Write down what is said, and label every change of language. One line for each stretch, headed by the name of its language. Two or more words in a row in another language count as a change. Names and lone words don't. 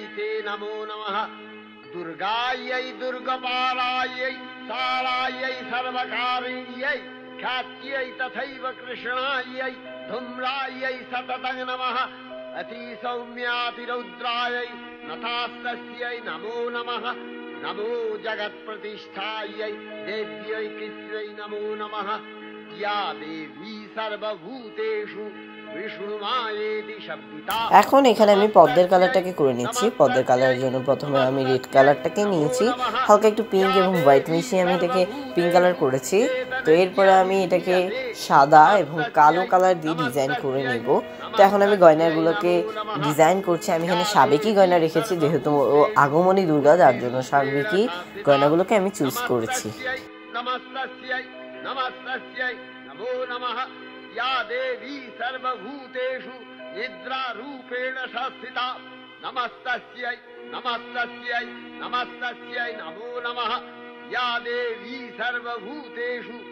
Sanskrit: ते नमो नमः दुर्गायै दुर्गपालायै सारायै सर्वकारिण्यै ख्यात्यै तथैव कृष्णायै धूम्रायै सततं नमः अतिसौम्यातिरौद्रायै नतास्तस्यै नमो नमः नमो जगत्प्रतिष्ठायै देव्यै कृत्यै नमो नमः या देवी सर्वभूतेषु
Bangla: এখন এখানে আমি পদ্মের কালারটাকে করে নিচ্ছি। পদ্মের কালারের জন্য প্রথমে আমি রেড কালারটাকে নিয়েছি, হালকা একটু পিঙ্ক এবং হোয়াইট মিশিয়ে আমি এটাকে পিঙ্ক কালার করেছি। তো এরপরে আমি এটাকে সাদা এবং কালো কালার দিয়ে ডিজাইন করে নেব। তো এখন আমি গয়নাগুলোকে ডিজাইন করছি। আমি এখানে সাবেকি গয়না রেখেছি, যেহেতু আগমনী দুর্গা, যার জন্য সাবেকি গয়নাগুলোকে আমি চুজ করেছি।
Sanskrit: या देवी सर्वभूतेषु निद्रारूपेण संस्थिता नमस्तस्यै नमस्तस्यै नमस्तस्यै नमो नमः या देवी सर्वभूतेषु